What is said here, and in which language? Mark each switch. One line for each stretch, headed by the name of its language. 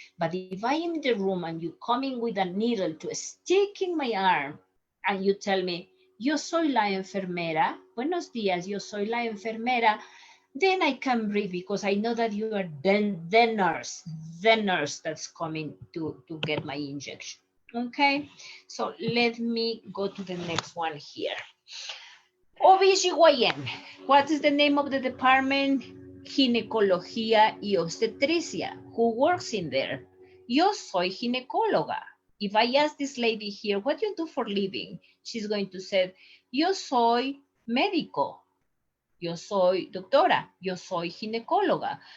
English: But if I am in the room and you come in with a needle to stick in my arm and you tell me,
Spanish: yo soy la enfermera,
English: buenos días, yo soy la enfermera, then I can breathe because I know that you are the nurse that's coming to get my injection. Okay, so let me go to the next one here. OBGYN, what is the name of the department?
Spanish: Ginecología y obstetricia.
English: Who works in there?
Spanish: Yo soy ginecóloga.
English: If I ask this lady here, what do you do for living? She's going to say,
Spanish: yo soy médico. Yo soy doctora, yo soy ginecóloga.